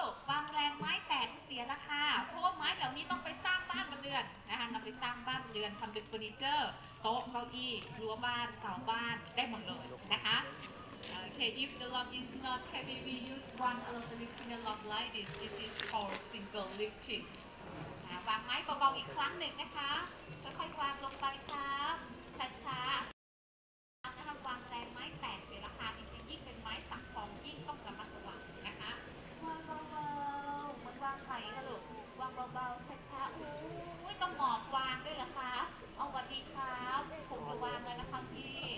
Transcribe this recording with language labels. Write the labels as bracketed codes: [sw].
[th] วางแรงไม้แตกเสียราคาเพราะว่าไม้เหล่านี้ต้องไปสร้างบ้านเรือนนะคะนำไปสร้างบ้านเรือนทำเป็นเฟอร์นิเจอร์โต๊ะเก้าอี้รั้วบ้านเสาบ้านได้หมดเลยนะคะ [en] Okay, if the log is not heavy, we use one elephant lifting the log like this. This is called single lifting. [th] วางไม้เบาๆอีกครั้งหนึ่งนะคะค่อยๆวางลงไปครับช้าๆนะคะวางแรงไม้แตกเสียราคาจริงๆยิ่งเป็นไม้สักทองยิ่งต้องระมัดระวังนะคะวางเบาๆเหมือนวางไข่ค่ะลูกวางเบาๆช้าๆอุ้ยต้องหมอบวางด้วยเหรอคะเอาสวัสดีครับผมจะวางเลยนะคะพี่